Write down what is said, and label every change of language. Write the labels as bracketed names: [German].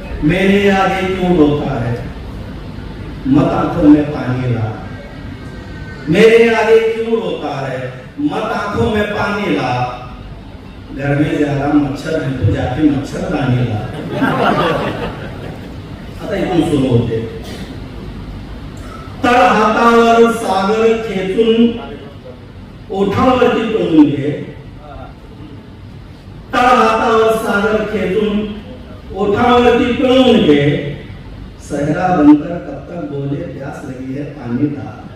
[Hindi] मेरे आगे क्यों रोता है, मत आंखों में पानी ला. मेरे आगे क्यों रोता है, मत आंखों में पानी ला. घर में ज्यादा मच्छर है तो जाके मच्छरदानी ला. [Marathi] आता इथून सुरू होते. तळ हातावर सागर खेचून ओठावरती पिळून घे. तळ हातावर सागर खेचून ओठावरती पिळून घे. [Hindi] सहरा बनकर कब तक बोले प्यास लगी है पानी ला.